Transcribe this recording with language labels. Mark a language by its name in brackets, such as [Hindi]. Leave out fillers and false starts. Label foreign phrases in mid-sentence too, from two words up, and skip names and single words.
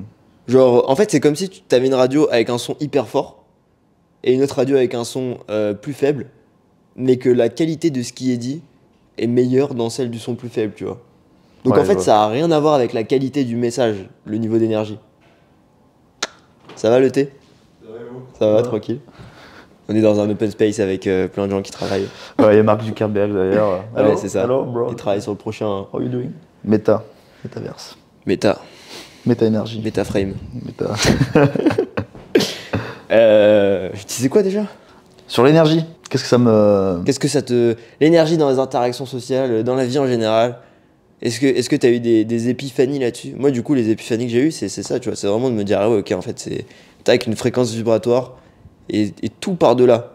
[French] Genre, en fait, c'est comme si tu avais une radio avec un son hyper fort et une autre radio avec un son plus faible, mais que la qualité de ce qui est dit est meilleure dans celle du son plus faible, tu vois. Donc Ouais, en je fait, vois. ça a rien à voir avec la qualité du message, le niveau d'énergie. Ça va le thé? Ça va, tranquille. On est dans un open space avec plein de gens qui travaillent. Ouais, il y a Mark Zuckerberg d'ailleurs. Ouais, c'est ça. [English] Hello, bro. [French] Ils travaillent sur le prochain [English] How you doing? [French] Meta. Metaverse. Meta, Meta Energy. Metaframe. Meta. Je disais quoi déjà? Sur l'énergie, qu'est-ce que ça me. Qu'est-ce que ça te... L'énergie dans les interactions sociales, dans la vie en général, est-ce que t'as eu des épiphanies là-dessus? Moi, du coup, les épiphanies que j'ai eues, c'est ça, tu vois. C'est vraiment de me dire, ah ouais, ok, en fait, t'as avec une fréquence vibratoire et tout par-delà.